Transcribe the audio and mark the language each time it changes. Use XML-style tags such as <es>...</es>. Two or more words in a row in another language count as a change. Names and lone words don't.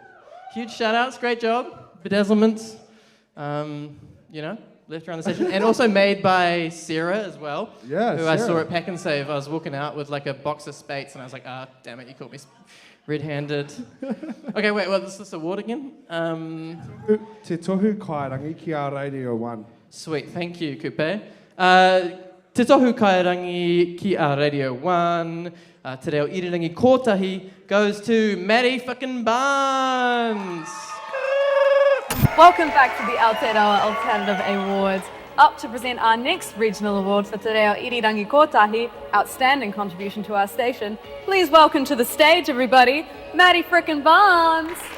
<en>Huge shout outs, great job. Bedazzlement. Left around the station. And also made by Sarah as well. Yeah, who Sarah. I saw at Pack and Save. I was walking out with like a box of Spates and I was like, damn it, you caught me red-handed. Okay, wait, what is this award again?</en> <mi>Te tohu kairangi ki a Radio 1.</mi> <en>Sweet, thank you,</en> <mi>Kupe. Te tohu kairangi ki a Radio 1, Te Reo Irirangi Kotahi</mi> <en>goes to Maddie fucking Barnes. Welcome back to the Aotearoa Alternative Awards. Up to present our next regional award for Te Reo Irirangi Kotahi, outstanding contribution to our station. Please welcome to the stage, everybody, Maddie frickin' Barnes.</en>